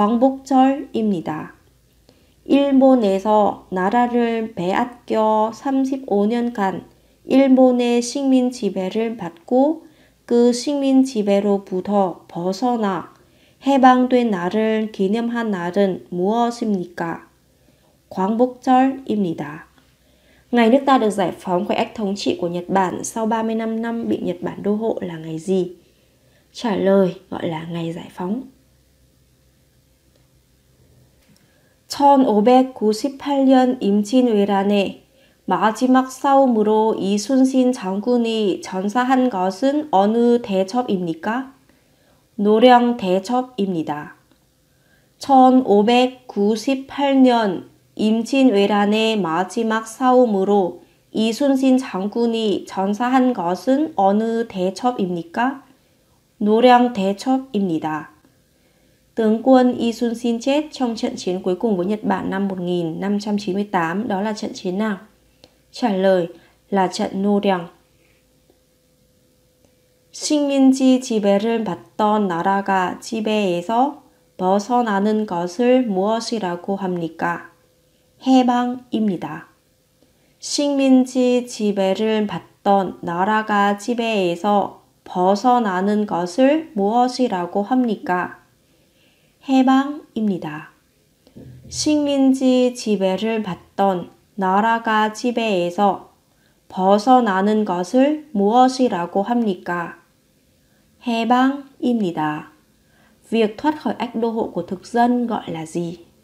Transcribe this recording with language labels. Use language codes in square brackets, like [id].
[ko] 광복절입니다. 일본에서 나라를 빼앗겨 35년간 일본의 식민 지배를 받고 그 식민 지배로부터 벗어나 해방된 날을 기념한 날은 무엇입니까? 광복절입니다. [vi] Ngày nước ta được giải phóng khỏi ách thống trị của Nhật Bản sau 35 năm bị Nhật Bản đô hộ là ngày gì? Trả lời gọi là ngày giải phóng. [ko] 1598년 임진왜란의 마지막 싸움으로 이순신 장군이 전사한 것은 어느 대첩입니까? 노령 대첩입니다. 1598년 임진왜란의 마지막 싸움으로 이순신 장군이 전사한 것은 어느 대첩입니까? 노령 대첩입니다. [vi] Tướng quân Isunsin chết trong trận chiến cuối cùng với Nhật Bản năm 1598, đó là trận chiến nào? Trả lời là trận 노령. [ko] 식민지 지배를 받던 나라가 지배에서 벗어나는 것을 무엇이라고 합니까? 해방입니다. 식민지 지배를 받던 나라가 지배에서 벗어나는 것을 무엇이라고 합니까? 해방입니다. 식민지 지배를 받던 나라가 지배에서 벗어나는 것을 무엇이라고 합니까? 해방입니다. [vi] Việc thoát khỏi ách đô hộ của thực dân gọi là gì?